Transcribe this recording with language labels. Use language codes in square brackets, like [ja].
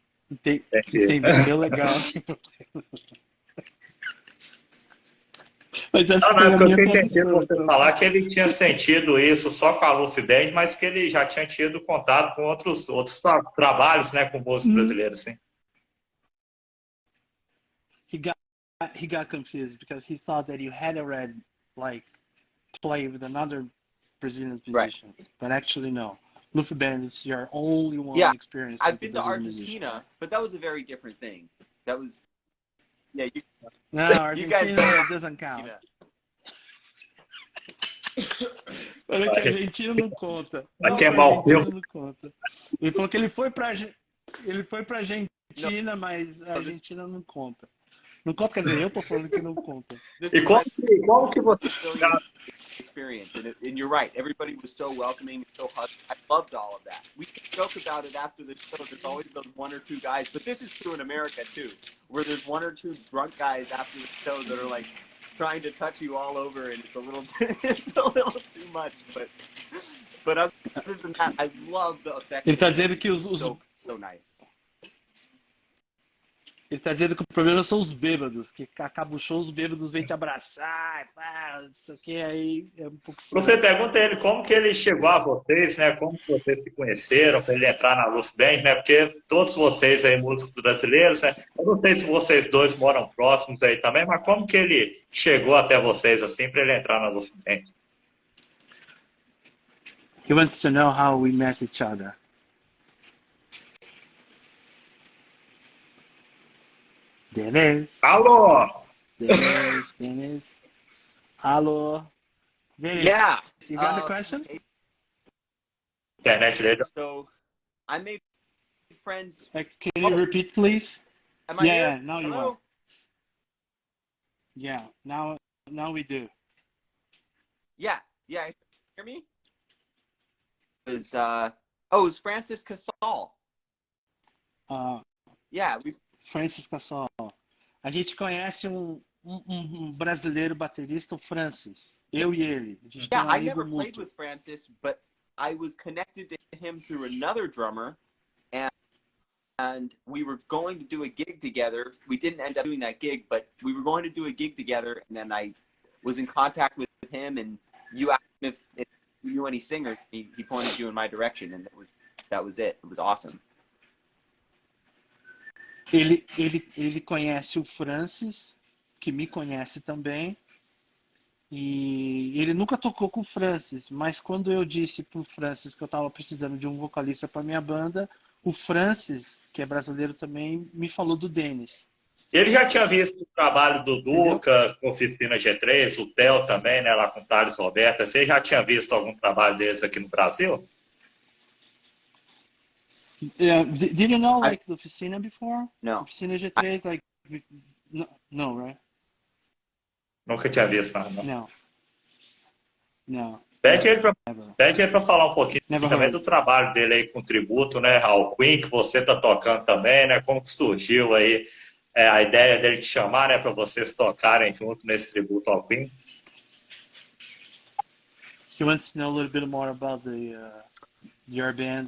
[pt] Entendeu? Legal. Mas acho que eu tinha entendido posição, você falar que ele tinha sentido isso só com a Lufeh Band, mas que ele já tinha tido contato com outros trabalhos, né, com músicos brasileiros, sim. [en] He got confused because he thought that you had already play with another Brazilian musician, right. But actually no. Lufeh Band is your only one experience. I've been to Argentina, but that was a very different thing. That was no, Argentina doesn't count. [pt] Olha que a Argentina não conta. Vai queimar o filme. Não conta. Ele falou que ele foi pra Argentina, mas a Argentina não conta. Não conta, quer dizer, eu tô falando que não conta. E como que você [en] experience, and you're right, everybody was so welcoming, so hugging. I loved all of that. We can joke about it after the show. There's always those one or two guys, but this is true in America too, where there's one or two drunk guys after the show that are like trying to touch you all over, and it's a little too much, but other than that, I love the effect. [pt] Ele tá dizendo que [en] so nice. [pt] Ele tá dizendo que o problema são os bêbados, que acaba o show, os bêbados vêm te abraçar, pá, não sei o que, aí é um pouco... Lufeh, pergunta a ele como que ele chegou a vocês, né? Como que vocês se conheceram para ele entrar na Lufeh Band, né? Porque todos vocês aí, músicos brasileiros, né? Eu não sei se vocês dois moram próximos aí também, mas como que ele chegou até vocês, assim, para ele entrar na Lufeh Band? [en] He wants to know how we met each other. Dennis. [pt] Alô! Dennis. Alô. Dennis. [en] Yeah. You got the question? [pt] Internet dele. [en] So, I made friends. Can you repeat, please? Am I here? Now you are. Yeah, now we do. Yeah. Hear me? It was Francis Casal. Francis Casal. [pt] A gente conhece um brasileiro baterista, o Francis. Eu e ele. A gente tem um [en] I never [pt] mútuo. [en] played with Francis, but I was connected to him through another drummer, and we were going to do a gig together. We didn't end up doing that gig, but we were going to do a gig together, and then I was in contact with him, and you asked him if you knew any singers. He pointed you in my direction, and that was it. It was awesome. [pt] Ele conhece o Francis, que me conhece também, e ele nunca tocou com o Francis, mas quando eu disse pro Francis que eu estava precisando de um vocalista para minha banda, o Francis, que é brasileiro também, me falou do Denis. Ele já tinha visto o trabalho do Entendeu? Duca, com Oficina G3, o Theo também, né, lá com o Thales Roberta. Você já tinha visto algum trabalho deles aqui no Brasil? [en] Did you know like the Oficina before? No. Oficina G3, like no, right? [pt] Nunca tinha visto nada, não. [en] No. [pt] Pede ele para falar um pouquinho [en] Never [pt] também [en] heard. [pt] do trabalho dele aí com tributo, né, ao Queen, que você tá tocando também, né? Como que surgiu aí a ideia dele te chamar, né, para vocês tocarem junto nesse tributo ao Queen? [en] He wants to know a little bit more about your band,